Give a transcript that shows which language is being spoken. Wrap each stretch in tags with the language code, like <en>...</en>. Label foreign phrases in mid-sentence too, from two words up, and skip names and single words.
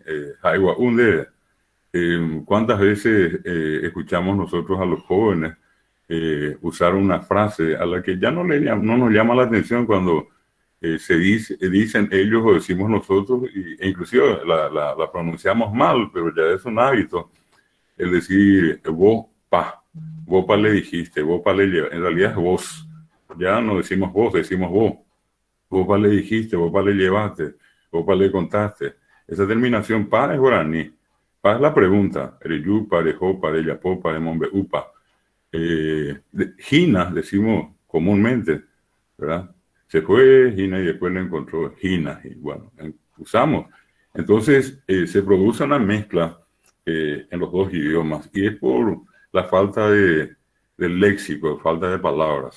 <es>Hay guaú ¿cuántas veces escuchamos nosotros a los jóvenes usar una frase a la que ya no nos llama la atención cuando dicen ellos o decimos nosotros, e inclusive la pronunciamos mal, pero ya es un hábito, el decir vos pa le dijiste, vos pa le llevaste, en realidad es vos, ya no decimos vos, decimos vos pa le dijiste, vos pa le llevaste, vos pa le contaste. Esa terminación pa es guaraní, pa es la pregunta,</es> <gn>ereyupa, erejopa, ereyapopa, emombe upa.</gn> <es>Gina decimos comúnmente, ¿verdad? Se fue Gina y después le encontró Gina y bueno, usamos. Entonces se produce una mezcla en los dos idiomas y es por la falta del léxico, falta de palabras.</es>